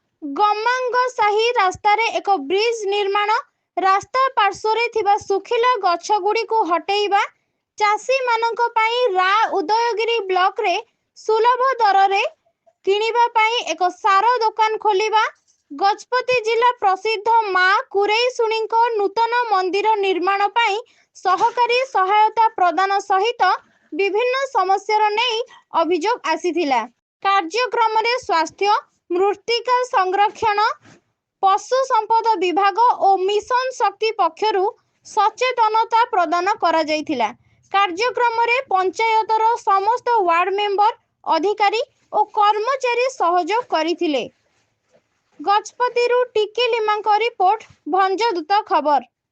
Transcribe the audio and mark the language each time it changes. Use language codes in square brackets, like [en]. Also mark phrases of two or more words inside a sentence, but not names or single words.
[or] ଗମାଙ୍ଗ ସାହି ରାସ୍ତା ରେ ଏକ ବ୍ରିଜ ନିର୍ମାଣ ରାସ୍ତା ପାର୍ଶ୍ୱରେ ଥିବା ଶୁଖିଲା ଗଛ ଗୁଡ଼ି କୁ ହଟେଇବା ଚାଷୀ ମାନଙ୍କ ପାଇଁ ରା ଉଦୟଗିରି ବ୍ଲକ ରେ ସୁଲଭ ଦର ରେ କିଣିବା ପାଇଁ ଏକ ସାର ଦୋକାନ ଖୋଲିବା ଗଜପତି ଜିଲ୍ଲା ପ୍ରସିଦ୍ଧ ମାଁ କୁରେଇସୁଣୀକୁ ନୂତନ ମନ୍ଦିର ନିର୍ମାଣ ପାଇଁ ସହକାରୀ ସହାୟତା ପ୍ରଦାନ ସହିତ ବିଭିନ୍ନ ସମସ୍ୟା ନେଇ ଅଭିଯୋଗ ଆସିଥିଲା। କାର୍ଯ୍ୟକ୍ରମ ରେ ସ୍ୱାସ୍ଥ୍ୟ ମୃତ୍ତିକା ସଂରକ୍ଷଣ ପଶୁ ସମ୍ପଦ ବିଭାଗ ଓ ମିଶନ ଶକ୍ତି ପକ୍ଷରୁ ସଚେତନତା ପ୍ରଦାନ କରା ଯାଇଥିଲା। କାର୍ଯ୍ୟକ୍ରମ ରେ ପଞ୍ଚାୟତର ସମସ୍ତ [en] ward member [or] ଅଧିକାରୀ ଓ କର୍ମଚାରୀ ସହଯୋଗ କରିଥିଲେ। ଗଜପତିରୁ ଟିକି ଲିମାଙ୍କ ରିପୋର୍ଟ ଭଞ୍ଜଦୂତ ଖବର।